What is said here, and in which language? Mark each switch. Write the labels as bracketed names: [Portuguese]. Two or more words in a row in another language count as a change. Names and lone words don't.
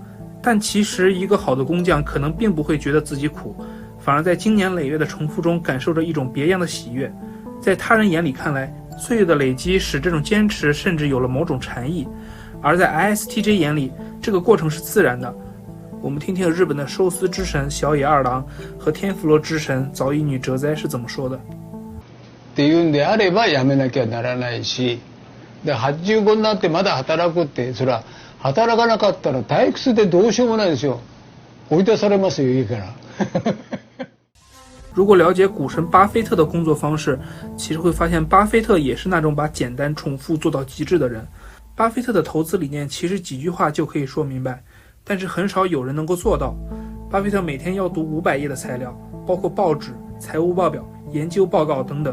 [Chinese] 但其实一个好的工匠可能并不会觉得自己苦，反而在经年累月的重复中感受着一种别样的喜悦。在他人眼里看来，岁月的累积使这种坚持甚至有了某种禅意，而在 ISTJ 眼里，这个过程是自然的。我们听听日本的寿司之神小野二郎和天妇羅之神早乙女哲哉是怎么说的。 [Japanese] っていうんであればやめなきゃならないし、で85になってまだ働くって、それは働かなかったら退屈でどうしようもないですよ。追い出されますよ家から。 [Chinese] 如果了解股神巴菲特的工作方式，其实会发现巴菲特也是那种把简单重复做到极致的人。巴菲特的投资理念其实几句话就可以说明白，但是很少有人能够做到。巴菲特每天要读500页的材料，包括报纸、财务报表、研究报告等等。